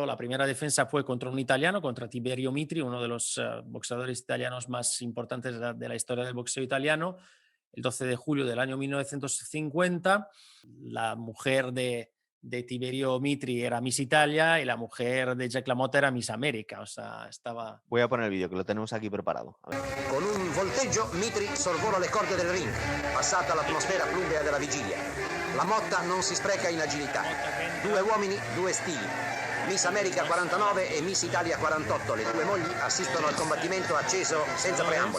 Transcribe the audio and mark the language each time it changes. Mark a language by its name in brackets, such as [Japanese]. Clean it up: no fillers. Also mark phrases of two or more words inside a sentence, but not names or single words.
[Spanish] La primera defensa fue contra un italiano, contra Tiberio Mitri, uno de los boxeadores italianos más importantes de la historia del boxeo italiano, el 12 de julio del año 1950. La mujer de Tiberio Mitri era Miss Italia y la mujer de Jack LaMotta era Miss América. O sea, estaba... Voy a poner el vídeo, que lo tenemos aquí preparado. A ver. [Italian] Con un volteggio Mitri sorvola le corde del ring, passata l'atmosfera plumbea della vigilia. LaMotta non si spreca in agilità. Due uomini, due stili. Miss America 49 e Miss Italia 48, le due mogli assistono al combattimento acceso senza preamboli.